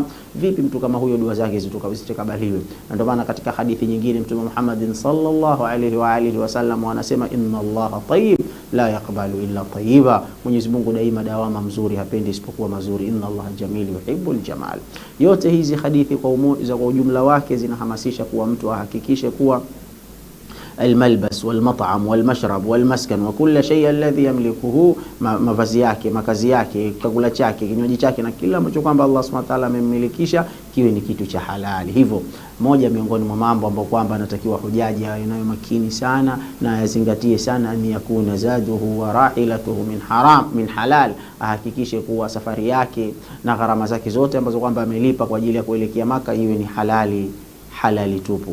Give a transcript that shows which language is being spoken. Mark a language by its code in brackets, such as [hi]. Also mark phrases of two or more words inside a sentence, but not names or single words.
[sw] Vipi mtu kama huyo dua zake zitakabaliwe? Na ndio maana katika hadithi nyingine Mtume Muhammad [ar] صلى الله عليه وآله وسلم [sw] anasema, [ar] إن الله طيب لا يقبل إلا طيبا, [sw] Mwenyezi Mungu daima dawama mzuri, hapendi isipokuwa mazuri. [ar] إن الله جميل يحب الجمال. [sw] Yote hizi hadithi kwa ujumla wake zinahamasisha kuwa mtu ahakikishe kuwa [ar] الملبس والمطعم والمشرب والمسكن وكل شيء الذي يملكه, [sw] mavazi yake, makazi yake, chakula chake, kinywaji chake na kila ambacho kwamba Allah [ar] سبحانه وتعالى [sw] amemmilikisha kiwe ni kitu cha halali. Hivyo moja miongoni mwa mambo ambayo kwamba anatakiwa hujaji awe nayo makini sana na yazingatie sana, ni [ar] يكون زاده وراحلته من حلال, [sw] ahakikishe kuwa safari yake na gharama zake zote ambazo kwamba amelipa kwa ajili ya kuelekea Maka iwe ni halali tupu.